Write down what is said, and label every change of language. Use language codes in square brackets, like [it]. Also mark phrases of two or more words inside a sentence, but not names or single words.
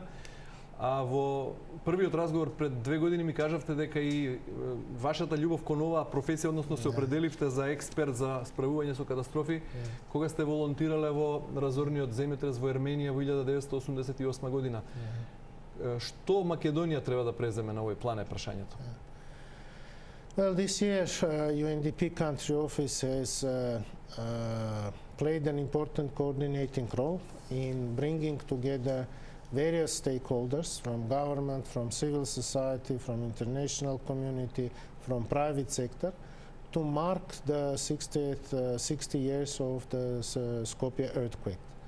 [mk] А во првиот разговор пред 2 години ми кажавте дека и вашата љубов кон оваа професија, односно се определивте за експерт за справување со катастрофи, кога сте волонтирале во разорниот земјотрес во Ерменија во 1988 година. Што Македонија треба да преземе на овој план е прашањето? [en] Well, this year UNDP country office has played an important coordinating role in bringing together various stakeholders from government, from civil society, from international community, from private sector to mark the 60 years of the Skopje earthquake.